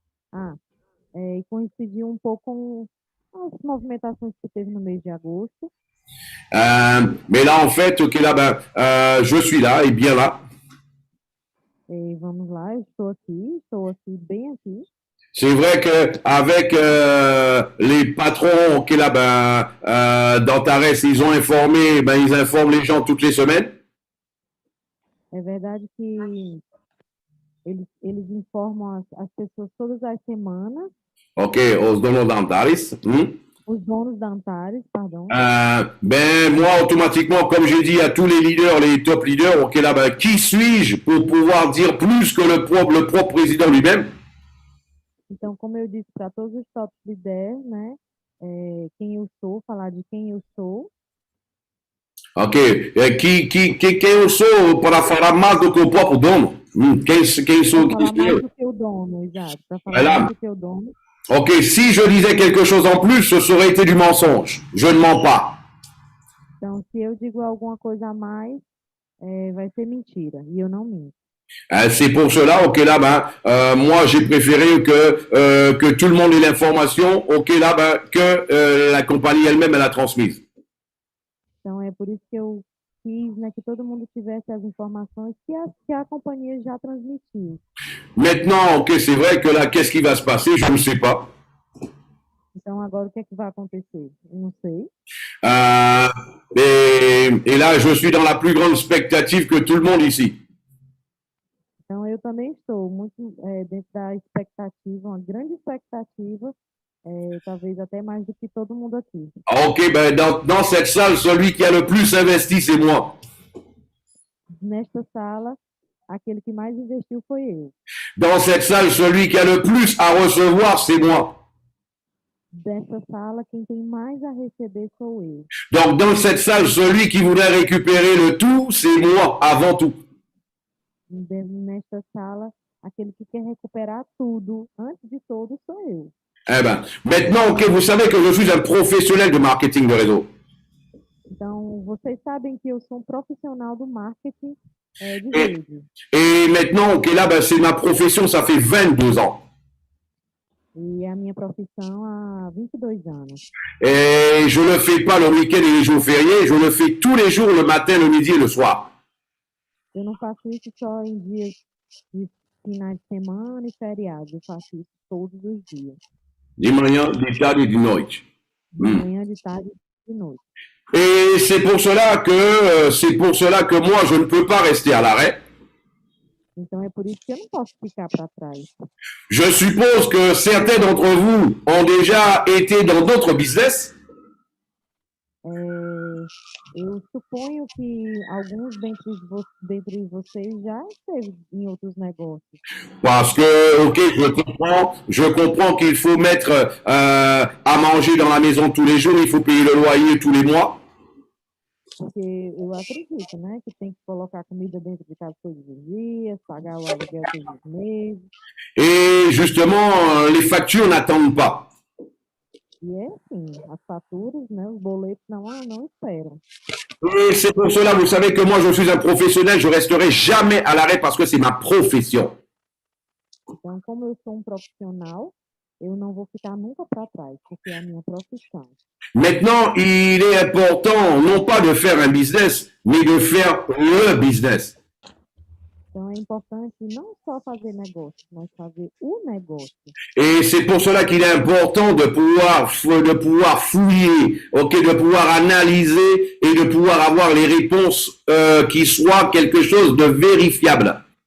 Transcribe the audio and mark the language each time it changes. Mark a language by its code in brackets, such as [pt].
[pt] Ah, e coincidiu um pouco com as movimentações que teve no mês de agosto. [fr] Mais là, en fait, ok, là, ben, je suis là et bien là. [pt] E vamos lá, eu estou aqui, bem aqui. [fr] C'est vrai que avec les patrons, ok, là, ben, d'Antares, ils ont informé, ben, ils informent les gens toutes les semaines. [pt] É verdade que eles informam as pessoas todas as semanas, Ok, os donos d'Antares. os donos da Antares, pardon. [fr] Ben, moi, automatiquement, comme j'ai dit à tous les leaders, les top leaders, ok, là, ben, qui suis-je pour pouvoir dire plus que le propre président lui-même? [pt] Então, como eu disse para todos os top líderes, né, quem eu sou, falar de quem eu sou. Ok, quem eu sou para falar mais do que o próprio dono? Quem sou, Para falar mais do que o dono, exato. Para falar [fr] Voilà. [pt] mais do que o dono. [fr] Ok, si je disais quelque chose en plus, ce serait été du mensonge. Je ne mens pas. [pt] Então, se eu digo alguma coisa a mais, vai ser mentira. E eu não minto. [fr] C'est pour cela, ok, là, ben, moi, j'ai préféré que tout le monde ait l'information, ok, là, ben, que la compagnie elle-même, elle a transmise. [pt] Então, é por isso que eu quis, né, que todo mundo tivesse as informações que a companhia já transmitiu. [fr] Maintenant, ok, c'est vrai que là, qu'est-ce qui va se passer? Je ne sais pas. [pt] Então, agora o que é que vai acontecer? Eu não sei. [fr] Et là, je suis dans la plus grande expectative que tout le monde ici. [pt] Então, eu também estou muito dentro da expectativa, uma grande expectativa, talvez até mais do que todo mundo aqui. [fr] Ok, ben dans cette salle, celui qui a le plus investi, c'est moi. [pt] Nesta sala, aquele que mais investiu foi eu. [fr] Dans cette salle, celui qui a le plus à recevoir, c'est moi. [pt] Dessa sala, quem tem mais a receber sou eu. [fr] Donc, dans cette salle, celui qui voudrait récupérer le tout, c'est moi, avant tout. [pt] Nesta sala, aquele que quer recuperar tudo, antes de tudo, sou eu. [fr] Eh ben, maintenant, ok, vous savez que je suis un professionnel de marketing de réseau. [pt] Então, vocês sabem que eu sou um profissional do marketing de rede. [fr] Et maintenant, ok, là, ben, c'est ma profession, ça fait 22 ans. [pt] E é a minha profissão há 22 anos. [fr] Et je ne le fais pas le week-end et les jours fériés, je le fais tous les jours, le matin, le midi et le soir. [pt] Eu não faço isso só em dias de finais de semana e feriados, eu faço isso todos os dias. De manhã, de tarde et de noite. De manhã, de tarde e de noite. [fr] Et c'est pour cela que moi, je ne peux pas rester à l'arrêt. [pt] Então é por isso que eu não posso ficar para trás. [fr] Je suppose que certains d'entre vous ont déjà été dans d'autres business. [pt] Eu suponho que alguns dentre vocês já esteve em outros negócios. [fr] Parce que, ok, je comprends qu'il faut mettre à manger dans la maison tous les jours, il faut payer le loyer tous les mois. [pt] Porque eu acredito, né, que tem que colocar comida dentro de casa todos os dias, pagar o aluguel todos os meses. [fr] Et justement, les factures n'attendent pas. [pt] E é assim, as faturas, né, os boletos não esperam. [fr] Et c'est pour cela, vous savez que moi, je suis un professionnel, je resterai jamais à l'arrêt parce que c'est ma profession. [pt] Então, como eu sou um profissional, eu não vou ficar nunca para trás, porque é a minha profissão. [fr] Maintenant, il est important non pas de faire un business, mais de faire le business. [pt] Então, é importante não só fazer negócio, mas fazer o negócio. [fr] Et c'est pour cela qu'il est important de pouvoir fouiller, ok, de pouvoir analyser et de pouvoir avoir les réponses qui soient quelque chose de vérifiable.